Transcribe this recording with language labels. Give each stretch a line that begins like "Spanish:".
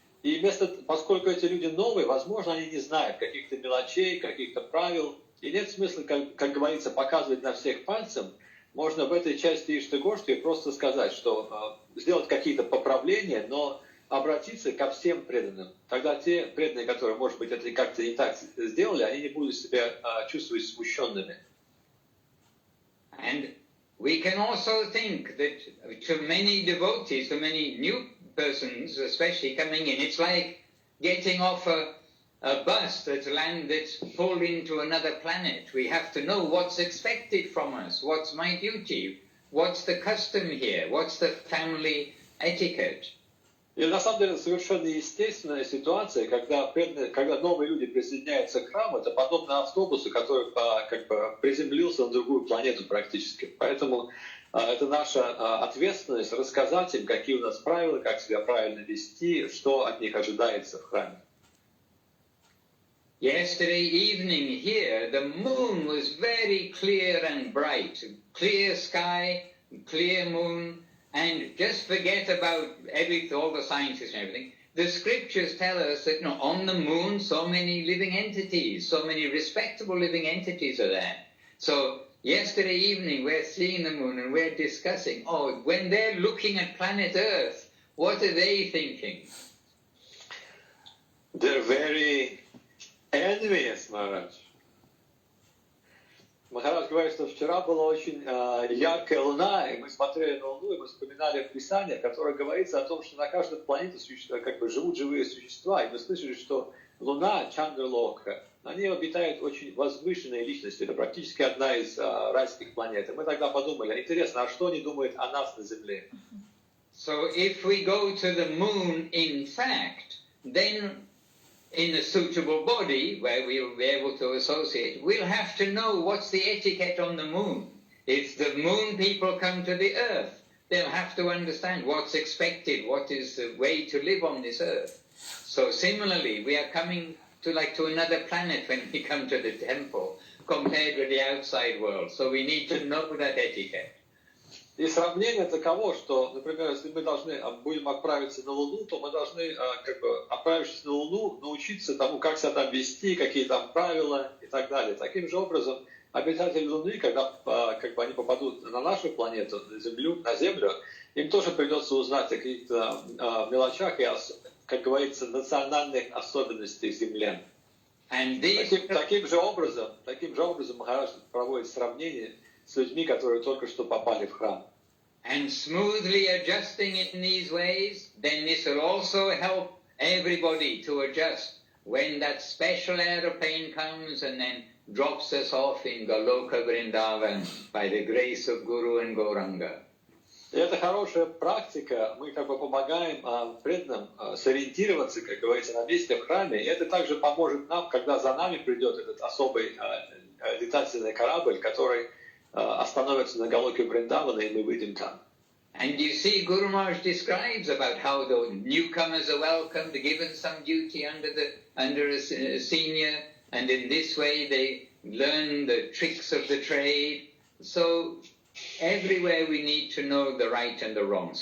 Russian: И поскольку эти люди новые, возможно, они не знают каких-то мелочей, каких-то правил, и нет смысла, как говорится, показывать на всех пальцем. Можно в этой части Иштагоштхи просто сказать, что сделать какие-то поправления, но обратиться ко всем преданным. Тогда те преданные, которые, может быть, это как-то не так сделали, они не будут себя чувствовать смущенными.
English: And we can also think that to many devotees, to many new persons, especially coming in, it's like getting off a bus that's pulled into another planet. We have to know what's expected from us, what's my duty, what's the custom here, what's the family etiquette.
Russian: И на самом деле совершенно естественная ситуация, когда новые люди присоединяются к храму, это подобно автобусу, который приземлился на другую планету практически. Поэтому это наша ответственность рассказать им, какие у нас правила, как себя правильно вести, что от них ожидается в храме.
English: Yesterday evening here, the moon was very clear and bright. Clear sky, clear moon. And just forget about all the sciences and everything. The scriptures tell us that on the moon so many living entities, so many respectable living entities are there. So yesterday evening we're seeing the moon and we're discussing, when they're looking at planet Earth, what are they thinking? They're very envious, Maharaj.
Russian: Махарадж говорит, что вчера была очень яркая луна, и мы смотрели на луну, и мы вспоминали в Писаниях, в которых говорится о том, что на каждой планете живут живые существа, и мы слышали, что луна Чандралока, на ней обитают очень возвышенные личности, это практически одна из райских планет. И мы тогда подумали, интересно, а что они думают о нас на Земле?
English: So if we go to the moon in fact, then in a suitable body where we'll be able to associate, we'll have to know what's the etiquette on the moon. If the moon people come to the earth, they'll have to understand what's expected, what is the way to live on this earth. So similarly, we are coming to another planet when we come to the temple, compared with the outside world. So we need to know that etiquette.
Russian: И сравнение таково, что, например, если мы будем отправиться на Луну, то мы должны, отправившись на Луну, научиться тому, как себя там вести, какие там правила и так далее. Таким же образом, обитатели Луны, когда они попадут на нашу планету, на Землю, им тоже придется узнать о каких-то мелочах и, как говорится, национальных особенностях землян. Таким же образом Махарадж проводит сравнение с людьми, которые только что попали в храм.
English: And smoothly adjusting in these ways, then this will also help everybody to adjust when that special aeroplane comes and then drops us off in Goloka Vrindavan by the grace of Guru and Gauranga.
Russian: И это хорошая практика, мы помогаем преданным сориентироваться, как говорится, на месте в храме, и это также поможет нам, когда за нами придет этот особый летательный корабль, который остановится на Галоке Вриндавана, и мы выйдем там.
English: And you see, Guru Maharaj describes about how the newcomers are welcomed, given some duty under a senior, and in this way they learn the tricks of the trade. So everywhere we need to know the right and the wrong.